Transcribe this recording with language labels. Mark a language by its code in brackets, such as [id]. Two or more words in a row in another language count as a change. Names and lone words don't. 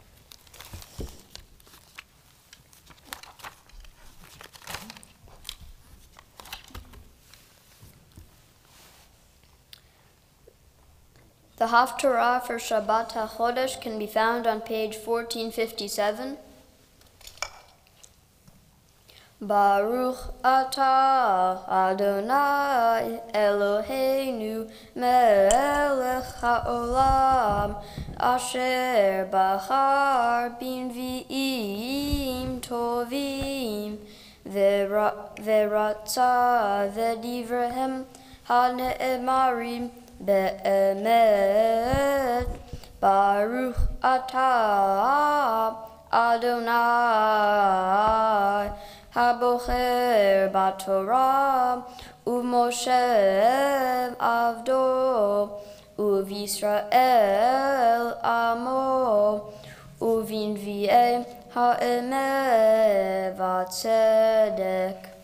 [en] The Haftarah for Shabbat HaChodesh can be found on page 1457. [he] ברוך אתה אדני אלהינו מלך העולם אשר בחר בנביאים טובים ורצה בדבריהם הנאמרים באמת ברוך אתה אדני הבוחר בתורה ובמשה עבדו ובישראל עמו ובנביאי האמת וצדק.